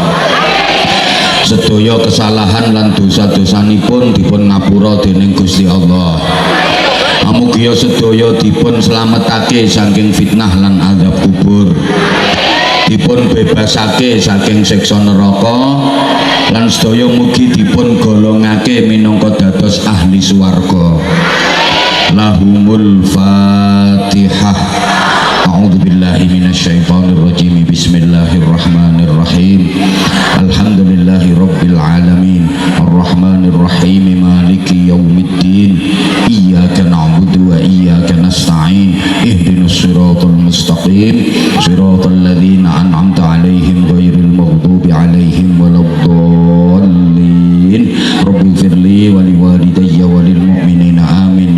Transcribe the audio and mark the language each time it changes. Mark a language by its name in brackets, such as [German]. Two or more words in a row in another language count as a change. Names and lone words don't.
[Javanese] Sedaya kesalahan lan dosa-dosanipun dipun ngapura dening Gusti Allah. Mugia sedaya dipun slametake saking fitnah lan azab kubur, dipun bebasake saking siksa neraka, lan sedaya mugi dipun golongake minangka dados ahli swarga. [Arabic] لهم الفاتحة. أعوذ بالله من الشيطان الرجيم. بسم الله الرحمن الرحيم. الحمد لله رب العالمين. الرحمن الرحيم. مالك يوم الدين. إياك نعبد وإياك نستعين. اهدنا الصراط المستقيم. صراط الذين أنعمت عليهم غير المغضوب عليهم ولا الضالين. رب اغفر لي ولوالدي وللمؤمنين آمين.